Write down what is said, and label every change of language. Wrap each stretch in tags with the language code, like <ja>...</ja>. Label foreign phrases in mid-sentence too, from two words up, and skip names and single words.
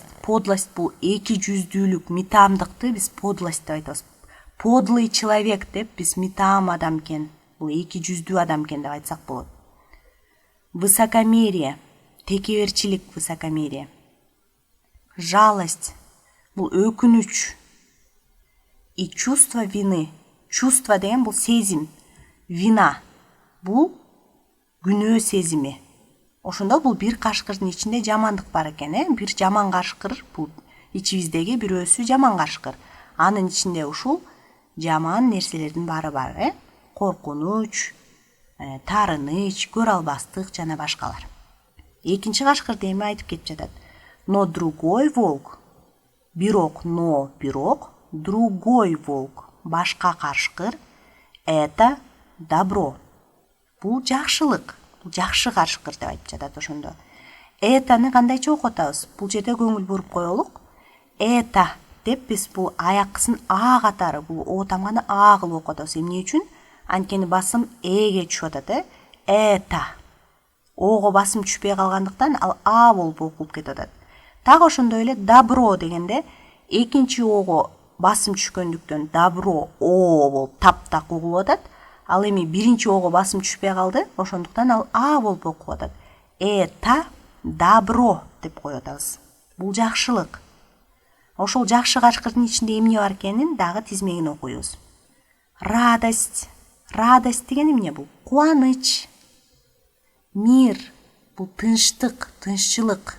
<ky>Подлость бул эки жүздүүлүк, митаамдыкты биз подлость деп айтабыз.</ky> <ru>Подлый человек</ru> <ky>деп биз митаам адам экен, бул эки жүздүү адам экен деп айтсак болот.</ky> <ru>Высокомерие.</ru> <ky>Текеберчилик, высокомерие. Жалость. Бул өкүнүч.</ky> <ru>И чувство вины. Чувство</ru> <ky>деген бул сезим. Вина. Бул күнөө сезими. Ошондо бул бир кашкырдын ичинде жамандык бар экен, бир жаман кашкыр, бул ичибиздеги бирөөсү жаман кашкыр. Анын ичинде ушул жаман нерселердин баары бар, коркунуч, таарыныч, көрө албастык жана башкалар. Экинчи кашкыр эми айтып кетип жатат.</ky> <ru>Но другой волк. Бирок, другой волк.</ru> <ky>Башка кашкыр</ky> <ru>это добро.</ru> <ky>Бул жакшылык. Жакшы кашкыр деп айтып жатат ошондо. Этаны кандайча окуп атабыз? Бул жерде көңүл буруп коелук. Эта деп биз бул аяксын а катары, бул о тамганы а кылып окуп атабыз. Эмне үчүн? Анткени басым эге түшүп атат, Эта. Ого басым түшпөй калгандыктан ал а болуп окулуп кетип атат. Так ошондой эле добро дегенде экинчи ого басым түшкөндүктөн добро о болуп таптак окулуп атат. Ал эми биринчи ого басым түшпөй калды, ошондуктан ал а болуп окулуп атат.</ky> <ru>Это добро</ru> <ky>деп коюп атабыз. Бул жакшылык. Ошол жакшы кашкырдын ичинде эмне бар экенин дагы тизмегин окуйбуз. Радость. Радость деген эмне бул? Кубаныч. Мир бул тынчтык, тынччылык.</ky>